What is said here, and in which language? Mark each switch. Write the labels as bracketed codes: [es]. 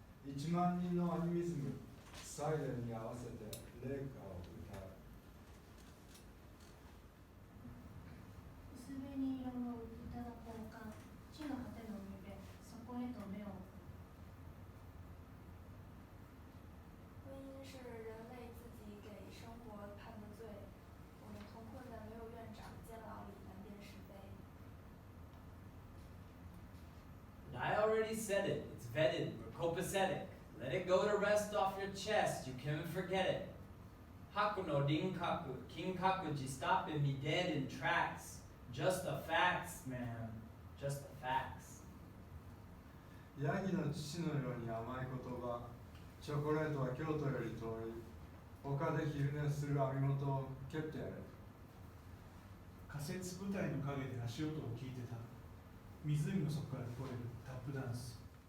[ja] 1万人のアニミズム、サイレンに合わせて霊歌を歌う。薄紅色の歌の交換、地の果ての海辺、そこへと目を。 [zh] 婚姻是人类自己给生活判的罪，我们同困在没有院长监牢里难辨是非。 [en] I already said it. It's vetted. We're copacetic. Let it go to rest off your chest. You can forget it. [ja] Haku no rinkaku, kinkaku ji [en] stopping me dead in tracks. Just the facts, man. Just the facts. [ja] ヤギの乳のように甘い言葉、チョコレートは京都より遠い。丘で昼寝する網元を蹴ってやれ。仮設舞台の陰で足音を聞いてた。湖の底から聞こえるタップダンス。